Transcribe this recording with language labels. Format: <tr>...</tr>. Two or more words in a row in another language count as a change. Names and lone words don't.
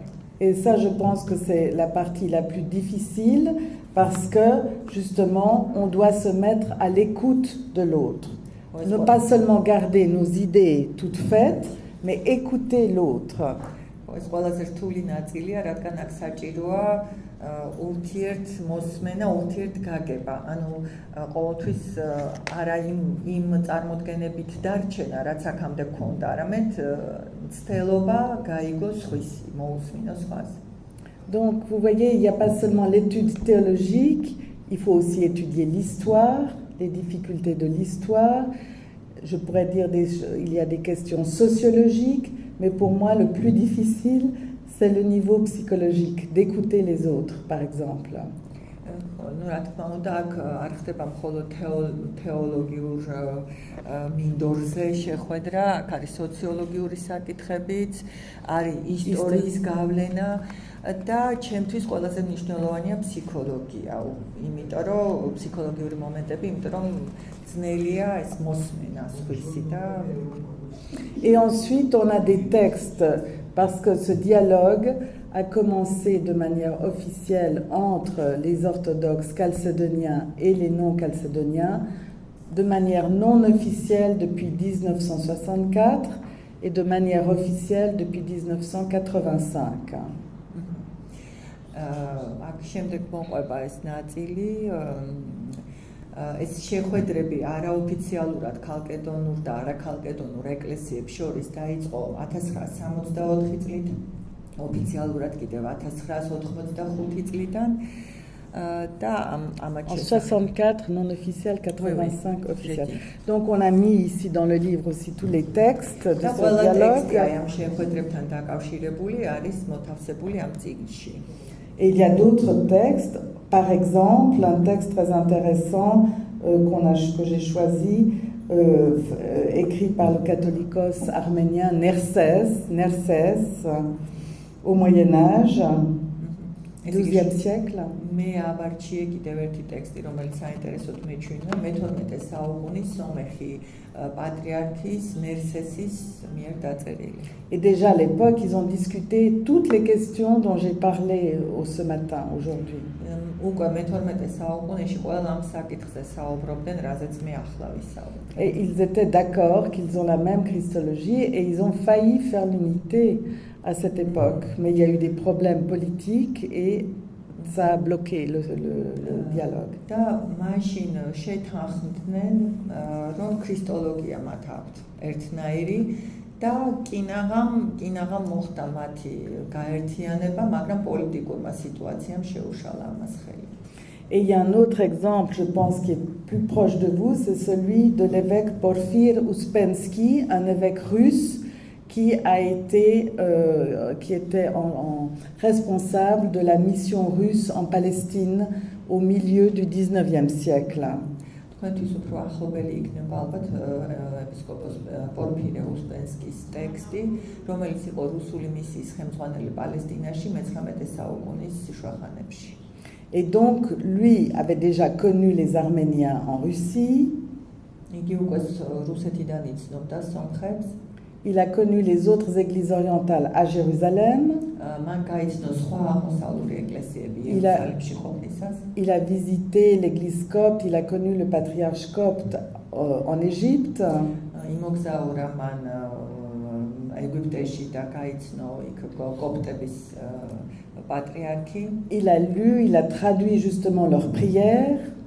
<fr>Et ça, je pense que c'est la partie la plus difficile parce que, justement, on doit se mettre à l'écoute de l'autre. Ne pas seulement garder nos idées toutes faites, mais écouter l'autre.</fr> <ka>ეს ყველაზე რთული ნაწილია, რადგან აქ საჭიროა ურთიერთ მოსმენა, ურთიერთ გაგება. ანუ ყოველთვის არა იმ წარმოდგენებით დარჩენა, რაც აქამდე გქონდა, არამედ ცდელობა გაიგოს სხვისი, მოусმინოს სხვას.</ka> <fr>Donc, vous voyez, il n'y a pas seulement l'étude théologique, il faut aussi étudier l'histoire, les difficultés de l'histoire. Je pourrais dire il y a des questions sociologiques, mais pour moi, le plus difficile, c'est le niveau psychologique, d'écouter les autres, par exemple.</fr> <ka>Ну, რა თქმა უნდა, აქ არ ხდება მხოლოდ თეოლოგიურ მინდორზე შეხვედრა, აქ არის სოციოლოგიური საკითხებიც, არის ისტორიის გავლენა და ჩემთვის ყველაზე მნიშვნელოვანია ფსიქოლოგია, იმიტომ რომ ფსიქოლოგიური მომენტები, იმიტომ რომ ძნელია ეს მოსმენა სხვისი და</ka> <fr>Et ensuite, on a des textes, parce que ce dialogue a commencé de manière officielle entre les orthodoxes chalcédoniens et les non-chalcédoniens, de manière non officielle depuis 1964 et de manière officielle depuis 1985.</fr> <ka>აქ შემდეგ მოყვება ეს ნაწილი ეს შეხვედრები არაოფიციალურად ქალკედონურ და არაქალკედონურ ეკლესიებს შორის დაიწყო 1964 წლით, ოფიციალურად კიდევ 1985 წლიდან და ამათ</ka> <fr>En 64 non officiel, 85 officiel. Donc on a mis ici dans le livre aussi tous les textes de ce dialogue.</fr> <ka>ამ შეხვედრებთან დაკავშირებული არის მოთავსებული ამ წიგნში.</ka> <fr>Et il y a d'autres textes, par exemple, un texte très intéressant que j'ai choisi, écrit par le catholicos arménien Nerses, au Moyen-Âge, 12e siècle.</fr> <ka>მე ავარჩიე კიდევ ერთი ტექსტი, რომელიც საინტერესოდ მეჩვენა, მე-12 საუკუნის სომეხი პატრიარქის ნერსესის მიერ დაწერილი.</ka> <fr>Et déjà à l'époque, ils ont discuté toutes les questions dont j'ai parlé ce matin, aujourd'hui.</fr> <ka>უკვე მე-12 საუკუნეში ყველა ამ საკითხზე საუბრობდნენ, რაზეც მე ახლა ვისაუბრებ.</ka> <fr>Et ils étaient d'accord qu'ils ont la même christologie et ils ont failli faire l'unité à cette époque. Mais il y a eu des problèmes politiques et ça a bloqué le dialogue.</fr> <ka>და მაშინ შეთანხმდნენ, რომ ქრისტოლოგია მათ აქვთ ერთნაირი და კინაღამ მოხდა მათი გაერთიანება, მაგრამ პოლიტიკურმა სიტუაციამ შეუშალა ამას ხელი.</ka> <fr>Et il y a un autre exemple, je pense, qui est plus proche de vous, c'est celui de l'évêque Porfir Ouspensky, un évêque russe qui était responsable de la mission russe en Palestine au milieu du 19e siècle.</fr> <ka>თქვენთვის უფრო ახლობელი იქნება ალბათ ეპისკოპოს პორფირე უსპენსკის ტექსტი, რომელიც იყო რუსული მისიის ხელმძღვანელი პალესტინაში მე-19 საუკუნის შუახანებში.</ka> <fr>Et donc, lui avait déjà connu les Arméniens en Russie.</fr> <ka>იგი უკვე რუსეთიდან იცნობდა სომხებს.</ka> <fr>Il a connu les autres églises orientales à Jérusalem. Il a visité l'église copte, il a connu le patriarche copte en Égypte. Il a lu, il a traduit justement leurs prières.</fr>